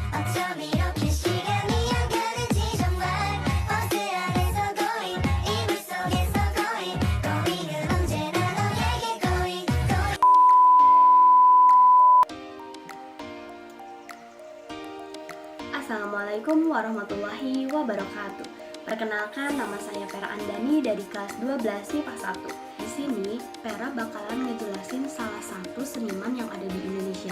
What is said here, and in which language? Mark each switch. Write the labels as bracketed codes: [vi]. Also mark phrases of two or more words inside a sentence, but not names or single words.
[ko] 어쩜 이렇게 시간이 안 가는지 정말 버스 안에서 going 이불 속에서 going 은 언제나 너에게 going [ar] السلام عليكم ورحمة الله وبركاته. [id] Perkenalkan, nama saya Pera Andani dari kelas 12 MIPA 1. Di sini, Pera bakalan ngejelasin salah satu seniman yang ada di Indonesia.